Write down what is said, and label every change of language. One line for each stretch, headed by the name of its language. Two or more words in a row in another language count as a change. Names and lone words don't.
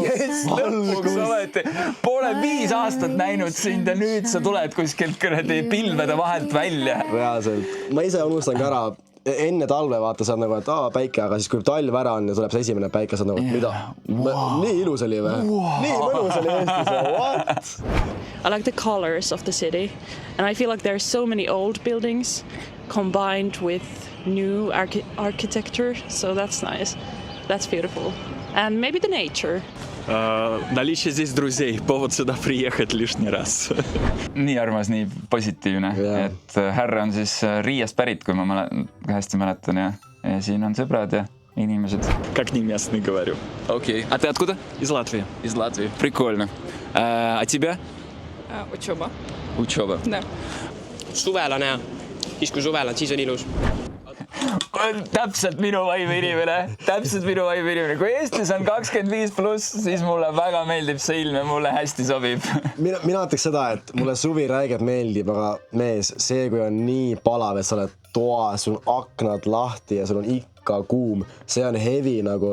Estonian: lõpuks olete poole 5 aastat näinud sind ja nüüd sa tuled kuskilt pilvede vahelt välja. Reaalselt. Ma ise unustan ka ära. Enne talve vaata saad nagu, et päike, aga siis kui talv ära on ja tuleb see esimene päike, saad nagu, et mida? Nii ilus oli või? Nii mõnus oli Eestis.
English: What? I like the colors of the city and I feel like there are so many old buildings combined with new architecture, so that's nice. That's beautiful. and maybe the nature.
Russian: Наличие здесь друзей, повод сюда приехать лишний раз.
Estonian: Nii armas, nii positiivne, et härra on siis Riiast pärit, kui ma hästi mäletan ja siin on sõbrad ja inimesed.
Russian: Как не местный говорю. Окей. А ты откуда? Из Латвии. Из Латвии. Прикольно. А тебя? Учоba. Учоba. Да.
Estonian: Suvel on hea. Siis kui suvel on, siis on ilus. Täpselt minu vaimu inimene. Täpselt minu vaimu inimene. Kui Eestis on 25+, siis mulle väga meeldib see ilm ja mulle hästi sobib. mina ütleks seda, et mulle suvi räigelt meeldib, aga mees, see kui on nii palav, et sa oled toas, sul on aknad lahti ja sul on ikka kuum, see on heavy nagu.